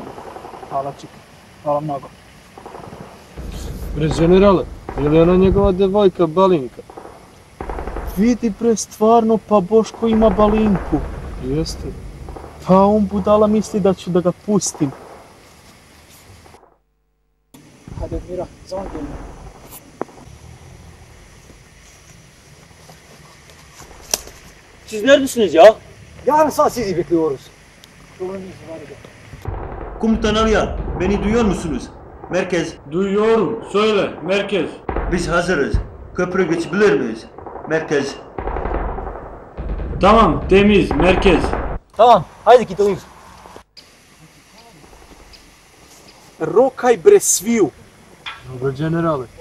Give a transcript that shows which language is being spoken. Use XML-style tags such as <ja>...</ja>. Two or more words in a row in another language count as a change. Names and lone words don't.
<sr>Hvala čika, hvala mnogo. Bre generale, je li ona njegova devojka Balinka? Vidi bre, stvarno, pa Boško ima Balinku. Jeste. Pa on budala misli da ću da ga pustim.</sr> <tr>Hadi Admira, zaman gelin. Siz neredesiniz ya? Yarın saat sizi bekliyoruz. Komutan Aliyan, beni duyuyor musunuz? Merkez. Duyuyorum. Söyle. Merkez. Biz hazırız. Köprü geçebilir miyiz? Merkez. Tamam. Temiz. Merkez.</tr> <sr>Tamam, hajde gidelim. Rokaj bre sviju. Dobro generale.</sr>